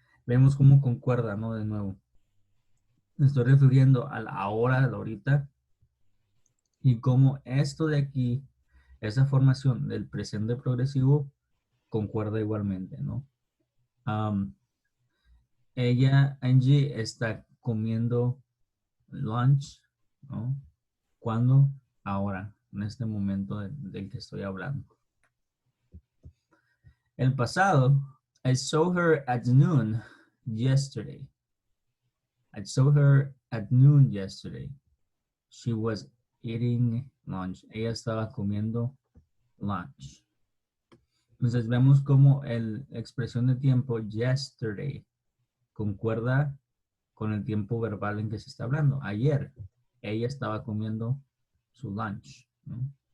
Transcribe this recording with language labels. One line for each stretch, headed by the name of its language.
Spanish: Vemos cómo concuerda, ¿no? De nuevo. Me estoy refiriendo a la hora de ahorita y cómo esto de aquí, esa formación del presente progresivo, concuerda igualmente, ¿no? Ella, Angie, está comiendo lunch, ¿no? ¿Cuándo? Ahora, en este momento del que estoy hablando. El pasado,
English: I saw her at noon yesterday. I saw her at noon yesterday. She was eating lunch.
Spanish: Ella estaba comiendo lunch. Entonces vemos como la expresión de tiempo yesterday concuerda con el tiempo verbal en que se está hablando. Ayer ella estaba comiendo su lunch, ¿no?